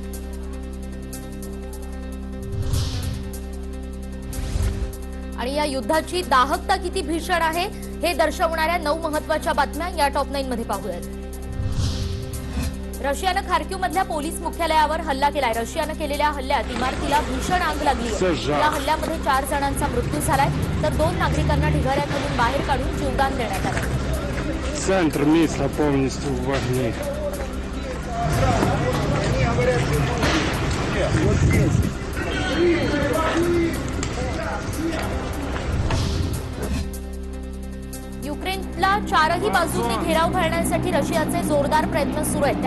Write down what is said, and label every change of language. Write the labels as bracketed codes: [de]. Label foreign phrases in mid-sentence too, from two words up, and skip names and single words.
[mr] आणि या युद्धाची दाहकता किती भीषण आहे हे दर्शवणाऱ्या 9 महत्त्वाच्या बातम्या या टॉप 9 मध्ये पाहूयात। रशियानं खार्किव्हमधल्या पोलीस मुख्यालयावर हल्ला केलाय। रशियानं केलेल्या हल्ल्यात इमारतीला भीषण आग लागली आहे। या हल्ल्यामध्ये 4 जणांचा मृत्यू झालाय तर 2 नागरिकांना ढिगाऱ्याखालून बाहेर काढून जीवदान देण्यात आलं। [ru] Центр места полностью в огне. [mr] युक्रेनला 4ही बाजूंनी घेराव घालण्यासाठी रशियाचे जोरदार प्रयत्न सुरू आहेत।